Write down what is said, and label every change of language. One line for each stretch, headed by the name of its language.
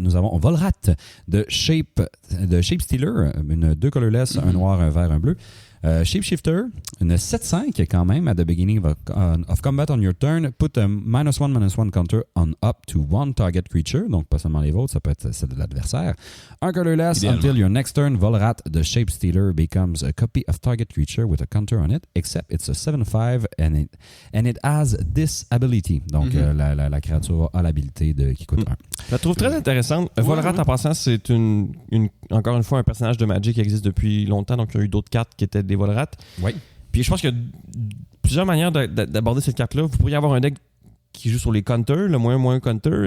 French: Nous avons Volrat de Shape Stealer, une 2 colorless, un noir, un vert, un bleu. Shapeshifter, une 7-5 quand même,
English: at the beginning of combat on your turn, put a -1/-1 counter on up to one target creature,
French: donc pas seulement les vôtres, ça peut être celle de l'adversaire.
English: Un colorless, until your next turn, Volrat, the Shapestealer, becomes a copy of target creature with a counter on it, except it's a 7/5 and it has this ability.
French: Donc la créature a l'habilité qui coûte 1. Je la trouve très intéressante. Volrat, en passant, c'est encore une fois un personnage de Magic qui existe depuis longtemps, donc il y a eu d'autres cartes qui étaient des Volrat. Oui. Puis je pense qu'il y a plusieurs manières d'aborder cette carte-là. Vous pourriez avoir un deck qui joue sur les counters, le moins counter.